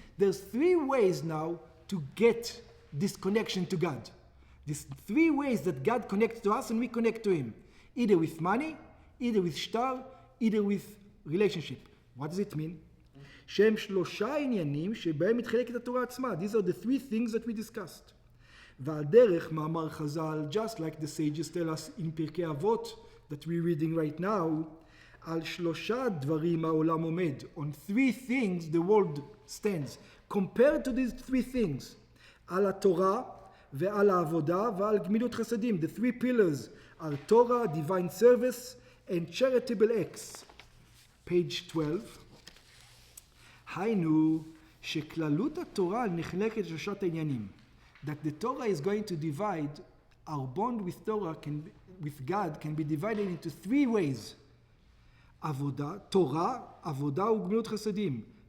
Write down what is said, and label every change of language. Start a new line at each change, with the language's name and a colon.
English: There's 3 ways now to get this connection to God. There's 3 ways that God connects to us and we connect to him. Either with money, either with shtar, either with relationship. What does it mean?
Hebrew: שהם 3 עניינים שבהם מתחלקת התורה עצמה.
English: These are the 3 things that we discussed.
Hebrew: ועל דרך מאמר חז"ל,
English: just like the sages tell us in פרקי אבות that we're reading right now,
Hebrew: על 3 דברים העולם עומד.
English: On 3 things the world stands. Compared to these 3 things,
Hebrew: על התורה ועל העבודה ועל גמילות חסדים.
English: The 3 pillars are Torah, divine service, and charitable acts. Page 12.
Hebrew: היינו שכללות התורה נחלקת לשלושת העניינים.
English: That the Torah is going to divide, our bond with Torah, with God, can be divided into 3 ways.
Hebrew: עבודה, תורה, עבודה וגמילות חסדים.